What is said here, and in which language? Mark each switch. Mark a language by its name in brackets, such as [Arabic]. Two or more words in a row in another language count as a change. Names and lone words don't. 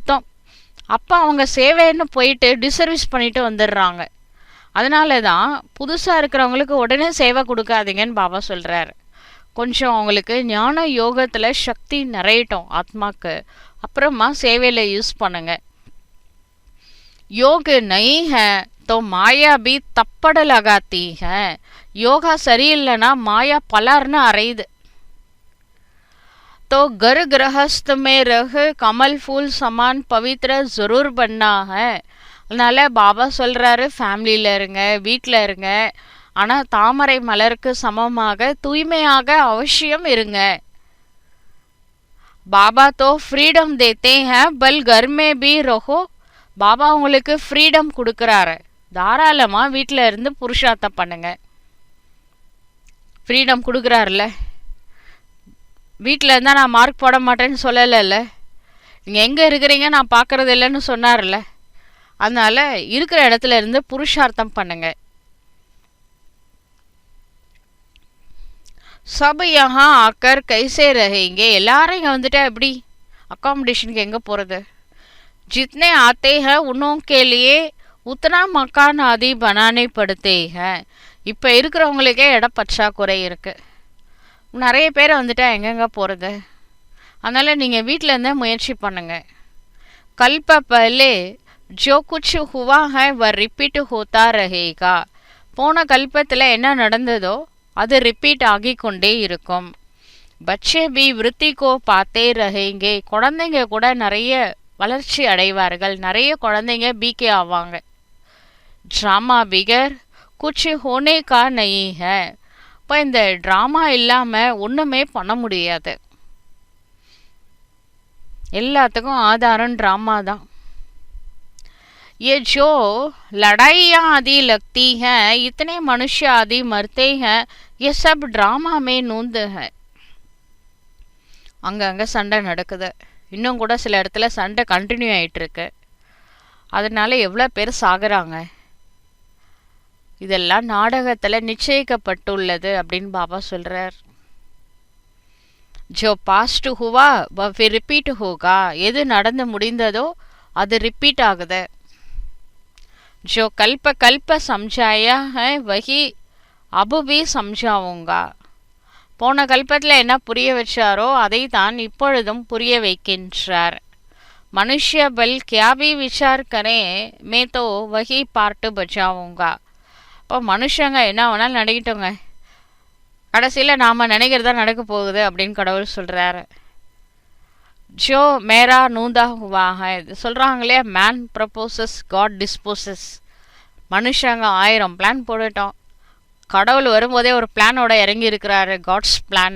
[Tamil] அப்போ அவங்க சேவைன்னு போயிட்டு டிசர்வீஸ் பண்ணிட்டு வந்துடுறாங்க. அதனால தான் புதுசாக இருக்கிறவங்களுக்கு உடனே சேவை கொடுக்காதீங்கன்னு பாபா சொல்கிறார். கொஞ்சம் அவங்களுக்கு ஞான யோகத்தில் சக்தி நிறையட்டும் ஆத்மாக்கு, அப்புறமா சேவையில் யூஸ் பண்ணுங்க. [Hindi] योग नहीं है तो माया भी तप्पड़ लगाती है. [Tamil] யோகா சரியில்லைன்னா மாயா பலர்னு அறையுது. [Hindi] तो घर गृहस्थ में रह कमल फूल समान पवित्र जरूर बनना है. [Tamil] அதனால பாபா சொல்றாரு, ஃபேமிலியில் இருங்க, வீட்டில் இருங்க, ஆனால் தாமரை மலருக்கு சமமாக தூய்மையாக அவசியம் இருங்க. [Hindi] பாபா तो फ्रीडम देते हैं बल घर में भी रहो. [Tamil] பாபா உங்களுக்கு ஃப்ரீடம் கொடுக்குறாரு, தாராளமாக வீட்டில் இருந்து புருஷார்த்தம் பண்ணுங்க. ஃப்ரீடம் கொடுக்குறாருல்ல, வீட்டில் இருந்தால் நான் மார்க் போட மாட்டேன்னு சொல்லலைல்ல, நீங்கள் எங்கே இருக்கிறீங்க நான் பார்க்குறது இல்லைன்னு சொன்னார்ல. அதனால் இருக்கிற இடத்துல இருந்து புருஷார்த்தம் பண்ணுங்க. [Hindi] सब यहाँ आकर कैसे रहेंगे. [Tamil] எல்லாரும் இங்கே வந்துட்டா எப்படி, அக்காமடேஷனுக்கு எங்கே போகிறது? [Hindi] जितने आते हैं उन्हों के लिए उतना मकान आदि बनाने पड़ते हैं. [Tamil] இப்போ இருக்கிறவங்களுக்கே இடம் பற்றாக்குறை இருக்குது, நிறைய பேர் வந்துட்டா எங்கெங்க போகிறது? அதனால் நீங்கள் வீட்டில் இருந்தே முயற்சி பண்ணுங்கள். [Hindi] कल्प पहले जो कुछ हुआ है वह रिपीट होता रहेगा. [Tamil] போன கல்பத்தில் என்ன நடந்ததோ அது ரிப்பீட் ஆகி கொண்டே இருக்கும். [Hindi] बच्चे भी वृद्धि को पाते रहेंगे. [Tamil] குழந்தைங்க கூட நிறைய வளர்ச்சி அடைவார்கள், நிறைய குழந்தைங்க பிகே ஆவாங்க. [Hindi] ड्रामा बिगर कुछ होने का नहीं है. [Tamil] இப்போ இந்த ட்ராமா இல்லாமல் ஒன்றுமே பண்ண முடியாது. எல்லாத்துக்கும் ஆதாரம் ட்ராமா தான். [Hindi] ये जो लड़ाइयाँ आदि लगती हैं, इतने मनुष्य आदि मरते हैं, ये सब ड्रामा में नूंद है. [Tamil] அங்கங்கே சண்டை நடக்குது, இன்னும் கூட சில இடத்துல சண்டை கண்டினியூ ஆகிட்டுருக்கு. அதனால எவ்வளோ பேர் சாகுறாங்க. இதெல்லாம் நாடகத்தில் நிச்சயிக்கப்பட்டுள்ளது அப்படின்னு பாபா சொல்கிறார். [Hindi] जो पास्ट हुआ वह फिर रिपीट होगा. [Tamil] எது நடந்து முடிந்ததோ அது ரிப்பீட் ஆகுது. [Hindi] जो कल्प कल्प समझाया है वही अब भी समझाऊंगा. [Tamil] போன கல்பத்தில் என்ன புரிய வச்சாரோ அதை தான் இப்பொழுதும் புரிய வைக்கின்றார். [Hindi] मनुष्य भल क्या भी विचार करें मैं तो वही पार्ट बजाऊंगा. [Tamil] இப்போ மனுஷங்க என்ன வேணாலும் நினைக்கிட்டோங்க, கடைசியில் நாம் நினைக்கிறதா நடக்க போகுது அப்படின்னு கடவுள் சொல்கிறாரு. [Hindi] जो मेरा नूंधा हुआ है. [Tamil] சொல்கிறாங்களே, [English] man proposes God disposes. [Tamil] மனுஷங்க 1000 பிளான் போட்டுட்டோம், கடவுள் வரும்போதே ஒரு பிளானோட இறங்கி இருக்கிறாரு, [English] God's plan.